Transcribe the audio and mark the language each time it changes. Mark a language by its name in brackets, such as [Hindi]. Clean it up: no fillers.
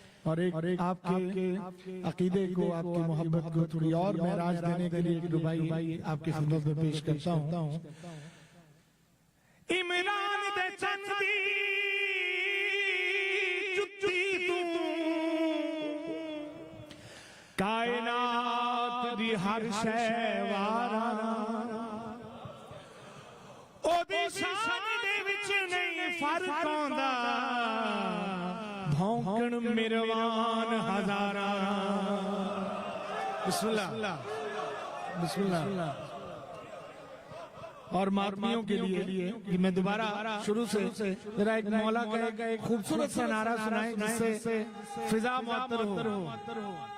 [Urdu] اور ایک آپ کے عقیدے کو آپ کی محبت کو تھوڑی اور معراج دینے کے لیے ایک دبائی آپ کی خدمت میں پیش کرتا ہوں. [Punjabi] عمران دے چندی جتی تو کائنات دی ہر شے وارا او دی شان دے وچ نہیں فرق ہوندا بھونکن مروان ہزاراں. [Arabic] بسم اللہ بسم اللہ. [Urdu] اور ماتمیوں کے لیے کہ میں دوبارہ شروع سے ذرا ایک مولا کا ایک خوبصورت سا نعرہ سنائیں جس سے فضا معطر ہو.